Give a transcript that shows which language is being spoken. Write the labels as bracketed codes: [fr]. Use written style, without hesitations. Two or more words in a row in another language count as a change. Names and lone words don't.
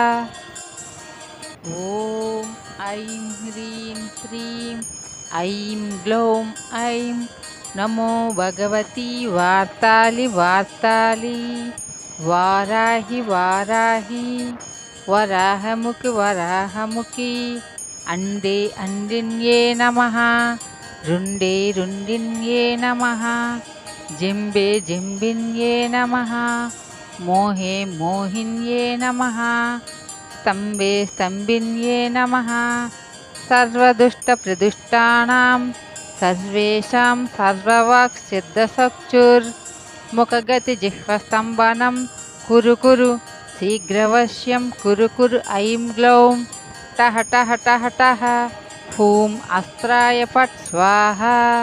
[sa] ఓం ఐం హ్రీం శ్రీం ఐం గ్లౌం ఐం నమో భగవతి వార్తాలి వార్తాలి వారాహి వారాహి వరాహముఖి వరాహముఖి అండే అండిన్యే నమః రుండే రుండిన్యే నమః జింబే జింబిన్యే నమః మోహే మోహిన్యే నమః स्तम्भे स्तम्भिन्ये नमः सर्वदुष्टप्रदुष्टानां सर्वेषां सर्ववाक्सिद्धचक्षुर्मुखगतिजिह्वस्तम्भनं कुरु कुरु शीघ्रवश्यं कुरु कुरु ऐं ग्लौं टः टः टः टः हूं अस्त्राय फट् स्वाहा।